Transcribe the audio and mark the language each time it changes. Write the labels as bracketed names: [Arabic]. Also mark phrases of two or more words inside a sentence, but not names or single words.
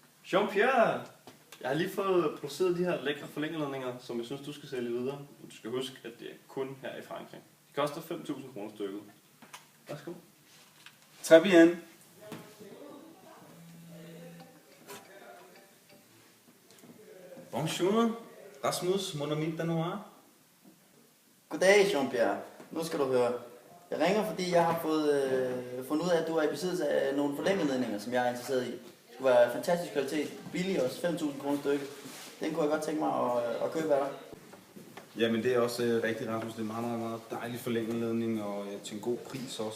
[Danish] Jean-Pierre, jeg har lige fået produceret de her lækre forlængerledninger, som jeg synes, du skal sælge videre. Du skal huske, at det er kun her i Frankrig. De koster 5.000 kroner stykket. Værsgo. [French] Très bien. Bonjour, Rasmus, mon ami danois. [Danish] Goddag, Jean-Pierre. Nu skal du høre. Jeg ringer, fordi jeg har fundet ud af, at du er i besiddelse af nogle forlængeledninger, som jeg er interesseret i. Det skulle være fantastisk kvalitet, billig også, 5.000 kroner stykket. Den kunne jeg godt tænke mig at købe af dig. Jamen det er også rigtigt, Rasmus. Det er en meget, meget dejlig forlængeledning og til en god pris også.